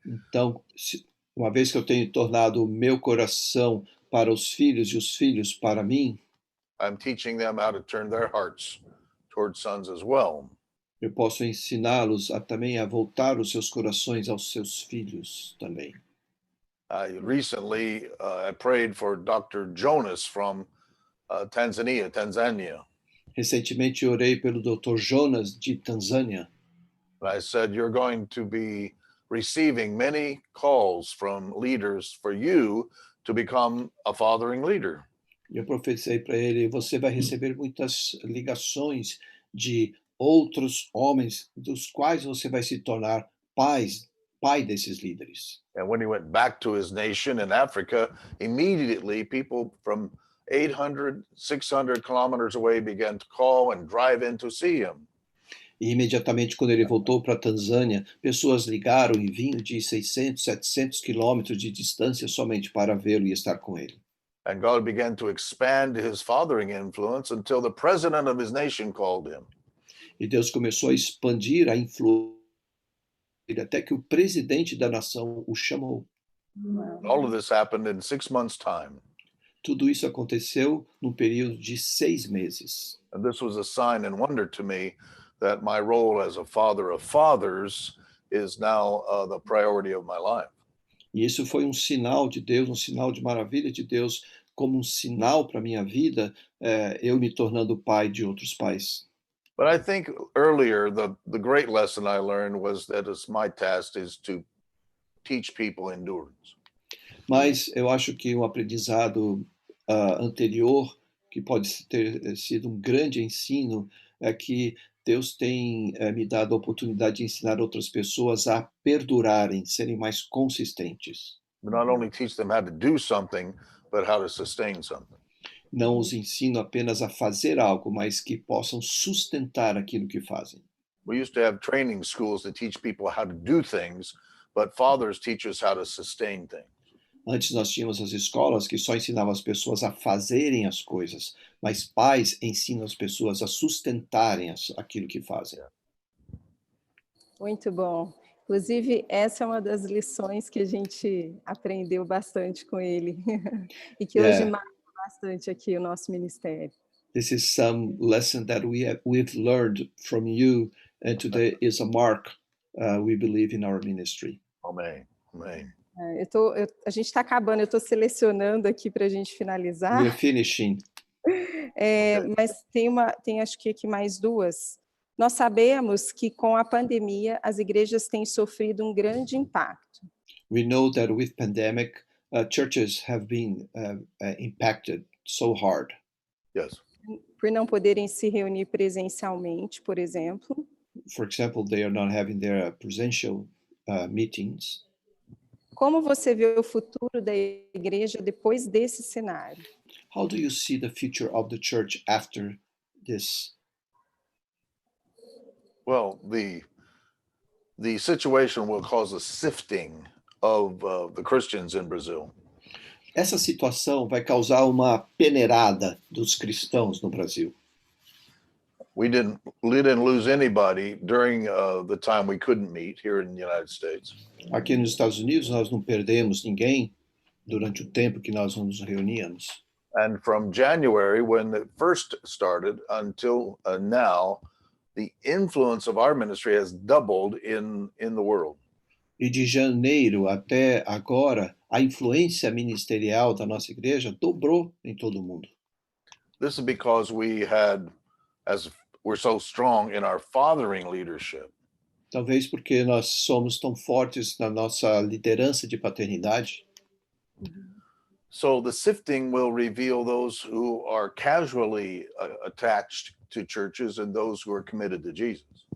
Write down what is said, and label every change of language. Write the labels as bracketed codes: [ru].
[pt] Então, uma vez que eu tenho tornado o meu coração para os filhos e os filhos para mim, [en] I'm teaching them how to turn their hearts toward sons as well. [pt] Eu posso ensiná-los também a voltar os seus corações aos seus filhos também. [en] Recently, I prayed for Dr. Jonas from Tanzania. [pt] Recentemente orei pelo Dr. Jonas de Tanzânia. [en] I said, you're going to be receiving many calls from leaders for you to become a fathering leader. [pt] Eu profetizei para ele, você vai receber muitas ligações de outros homens dos quais você vai se tornar pai desses líderes. [en] And when he went back to his nation in Africa, immediately people from 800, 600 kilometers away began to call and drive in to see him. [pt] E imediatamente quando ele voltou para a Tanzânia, pessoas ligaram e vinham de 600, 700 quilômetros de distância somente para vê-lo e estar com ele. [en] And God began to expand his fathering influence until the president of his nation called him. [pt] E Deus começou a expandir a influência até que o presidente da nação o chamou. [en] All of this happened in 6 months' time. [pt] Tudo isso aconteceu num período de 6 meses. [en] And this was a sign and wonder to me that my role as a father of fathers is now the priority of my life. [pt] E isso foi um sinal de Deus, um sinal de maravilha de Deus, como um sinal para a minha vida, eu me tornando pai de outros pais. [en] But I think earlier, the great lesson I learned was that it's my task is to teach people endurance. [pt] Mas eu acho que um aprendizado anterior, que pode ter sido um grande ensino, é que Deus tem me dado a oportunidade de ensinar outras pessoas a perdurarem, serem mais consistentes. [en] But not only teach them how to do something, but how to sustain something. [pt] Não os ensino apenas a fazer algo, mas que possam sustentar aquilo que fazem. [en] We used to have training schools that teach people how to do things, but fathers teach us how to sustain things. [pt] Antes nós tínhamos as escolas que só ensinavam as pessoas a fazerem as coisas, mas pais ensinam as pessoas a sustentarem aquilo que fazem. Muito bom. Inclusive, essa é uma das lições que a gente aprendeu bastante com ele e que hoje marca bastante aqui o nosso ministério. [en] This is some lesson that we've learned from you, and today is a mark we believe in our ministry. Amen. Amen. [pt] A gente está acabando, eu estou selecionando aqui para a gente finalizar. [en] We're finishing. [pt] Mas tem acho que aqui mais duas. Nós sabemos que com a pandemia as igrejas têm sofrido um grande impacto. [en] We know that with pandemic, churches have been impacted so hard. Yes. [pt] Por não poderem se reunir presencialmente, por exemplo. [en] For example, they are not having their presential meetings. [pt] Como você vê o futuro da igreja depois desse cenário? [en] How do you see the future of the church after this? Well, the situation will cause a sifting of the Christians in Brazil. [pt] Essa situação vai causar uma peneirada dos cristãos no Brasil. [en] We didn't lose anybody during the time we couldn't meet here in the United States. [pt] Aqui nos Estados Unidos nós não perdemos ninguém durante o tempo que nós nos reuníamos. [en] And from January, when it first started, until now, the influence of our ministry has doubled in the world. [pt] E de janeiro até agora, a influência ministerial da nossa igreja dobrou em todo o mundo. [en] This is because we're so strong in our fathering leadership. [pt] Talvez porque nós somos tão fortes na nossa liderança de paternidade. [en] So the sifting will reveal those who are casually attached to churches and those who are committed to Jesus.